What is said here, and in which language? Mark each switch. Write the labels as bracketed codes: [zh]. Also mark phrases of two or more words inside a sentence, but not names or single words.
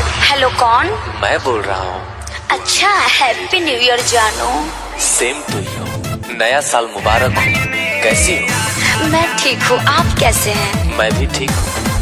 [hi] हेलो कौन? मैं बोल रहा हूँ। अच्छा, [en] happy new year [hi] जानू। [en] same to you. [hi] नया साल मुबारक हो। कैसी हो? मैं ठीक हूँ, आप कैसे हैं? मैं भी ठीक हूँ।